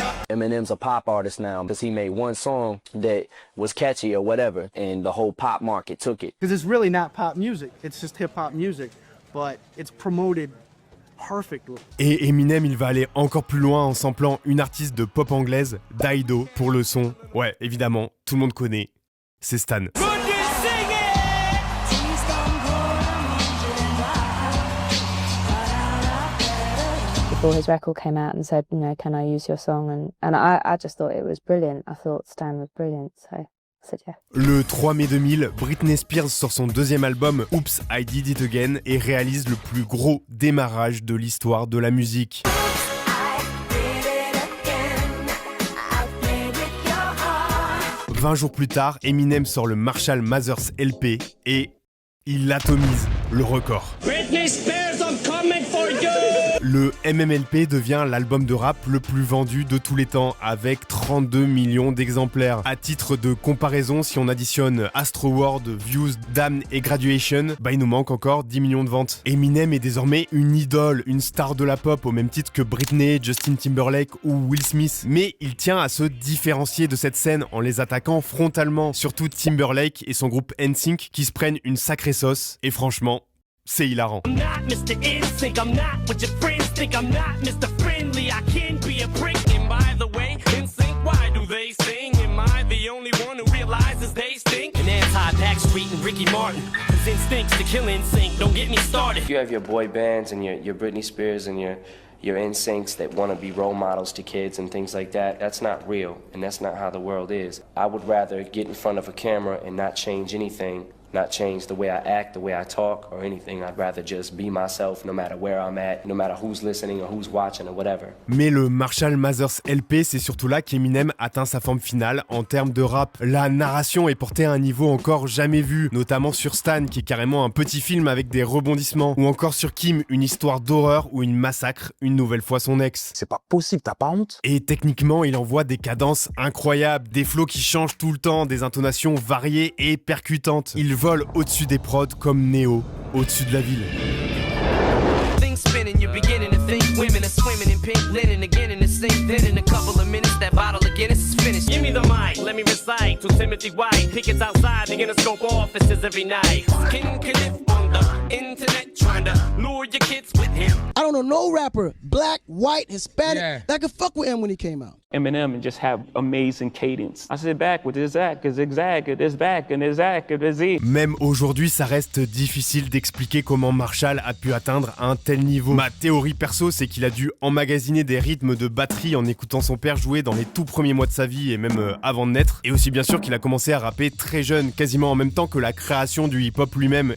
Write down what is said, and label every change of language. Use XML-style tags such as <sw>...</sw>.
<en>Eminem's a pop artist now because he made one song that was catchy or whatever, and the whole pop market took it. Because it's really not pop music, it's just hip-hop music, but it's promoted perfectly.</en> <fr>Et Eminem, il va aller encore plus loin en samplant une artiste de pop anglaise, Dido, pour le son. Ouais, évidemment, tout le monde connaît, c'est Stan.</fr> <en>before his record came out and said, you know, can I use your song? And I just thought it was brilliant. I thought Stan was brilliant, so I said yeah.</en> <fr>Le 3 mai 2000, Britney Spears sort son deuxième album Oops, I Did It Again et réalise le plus gros démarrage de l'histoire de la musique. 20 jours plus tard, Eminem sort le Marshall Mathers LP et il atomise le record.</fr> <en>Britney Spears, I'm coming for you!</en> <fr>Le MMLP devient l'album de rap le plus vendu de tous les temps avec 32 millions d'exemplaires. À titre de comparaison, si on additionne Astro World, Views, Damn et Graduation, il nous manque encore 10 millions de ventes. Eminem est désormais une idole, une star de la pop au même titre que Britney, Justin Timberlake ou Will Smith. Mais il tient à se différencier de cette scène en les attaquant frontalement, surtout Timberlake et son groupe NSYNC qui se prennent une sacrée sauce. Et franchement, c'est hilarant.</fr> <en>I'm not Mr. NSYNC, I'm not what your friends think. I'm not Mr. Friendly, I can be a prick. And by the way, NSYNC, why do they sing? Am I the only one who realizes they stink? And anti-Backstreet and Ricky Martin, cause instincts to kill NSYNC, don't get me started. You have your boy bands and your Britney Spears and your NSYNCs that want to be role models to kids and things like that. That's not real, and that's not how the world is. I would rather get in front of a camera and not change anything, not change the way I act, the way I talk, or anything. I'd rather just be myself no matter where I'm at, no matter who's listening or who's watching or whatever.</en> <fr>Mais le Marshall Mathers LP, c'est surtout là qu'Eminem atteint sa forme finale en termes de rap. La narration est portée à un niveau encore jamais vu, notamment sur Stan, qui est carrément un petit film avec des rebondissements, ou encore sur Kim, une histoire d'horreur où il massacre une nouvelle fois son ex. C'est pas possible, t'as pas honte? Et techniquement, il envoie des cadences incroyables, des flows qui changent tout le temps, des intonations variées et percutantes. Il vole au-dessus des prods comme Neo, au-dessus de la ville.</fr> <en>Things spinning, you're beginning to think women are swimming in pink linen again in the sink. Then in a couple of minutes, that bottle of Guinness is finished. Give me the mic, let me recite to Timothy White. Pickets outside the Interscope offices every night. Skin can on the internet, trying to lure your kids with him. I don't know no rapper, black, white, Hispanic, that could fuck with him when he came out. Eminem and just have amazing cadence. I sit back with his act, his zag, his back, and his act, and his Z.</en> <fr>Même aujourd'hui, ça reste difficile d'expliquer comment Marshall a pu atteindre un tel niveau. Ma théorie perso, c'est qu'il a dû emmagasiner des rythmes de batterie en écoutant son père jouer dans les tout premiers mois de sa vie et même avant de naître. Et aussi bien sûr qu'il a commencé à rapper très jeune, quasiment en même temps que la création du hip-hop lui-même.</fr>